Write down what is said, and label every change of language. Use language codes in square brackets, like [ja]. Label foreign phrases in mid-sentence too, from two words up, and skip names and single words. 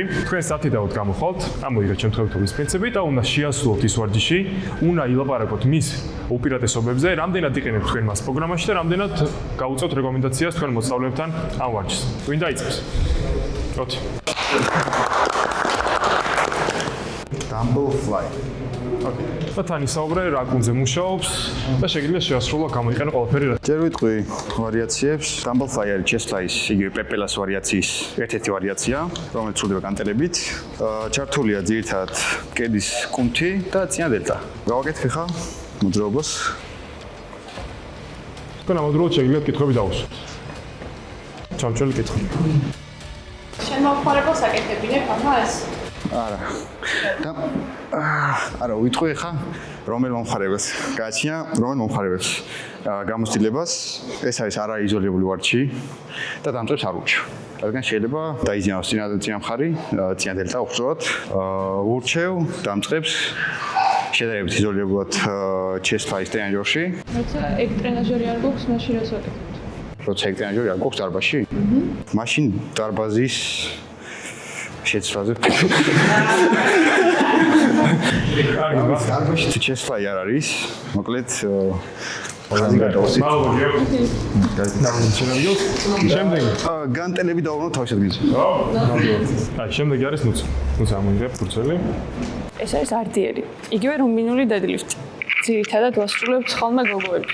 [ka] თქვენ სათიდაოდ გამოხვალთ, ამოიღეთ შემთხვევითობის პრინციპი და უნდა შეასრულოთ ის ვარჯიში, უნდა ილაპარაკოთ მის უპირატესობებზე, რამდენად იყენებთ თქვენ მას პროგრამაში და რამდენად გაუწევთ რეკომენდაციას თქვენ მოსწავლეებთან ამ ვარჯიშს. ვინ დაიწყებს? ოთი. [en] Dumble fly. [ka] და თან ისაუბრე რა კუნძზე მუშაობს და შეგიძლია შეასრულო გამოიყენო ყველაფერი რა. ჯერ ვიტყვი ვარიაციებს. [en] Dumble fly [ka] არის [en] chest fly- [ka] ის იგივე პეპელას ვარიაციის ერთ-ერთი ვარიაცია, რომელიც სრულდება განტელებით. ჩართულია ძირითადად კედის კუნთი და წინა დელტა. გავაკეთე ხა მოძრაობას. თქვენ ამავდროულად შეგიძლიათ კითხვები დავუსვათ. ჩამჩველი კითხვა. შენ მომხმარებელს აკეთებინებ ამას? არა. და არა, ვიტყვი ხა რომელ მომხმარებელს. გააჩნია რომელ მომხმარებელს გამოცდილებას. ეს არის არაიზოლირებული ვარჯიში და დამწყებს არ ურჩევ. რადგან შეიძლება დაიზიანოს წინა მხარი, წინა დელტა უბრალოდ ურჩევ, დამწყებს შედარებით იზოლირებულად [en] chest fly- [ka] ის ტრენაჟერში. როცა ეგ ტრენაჟერი არ გვაქვს, მაშინ რას ვაკეთებთ? როცა ეგ ტრენაჟერი არ გვაქვს დარბაზში? მაშინ დარბაზის შეცვლაზე. დარბაზში [en] chest fly [ka] არ არის. მოკლედ ხაზი გადავსით. შემდეგი. განტელები დავუყო თავის ადგილზე. აი, შემდეგი არის ნუცა. ნუცა ამოიღებ ფურცელი. ეს არის RDL-ი. იგივე რუმინული დედლიფტი. ძირითადად ვასრულებთ ხოლმე გოგოები.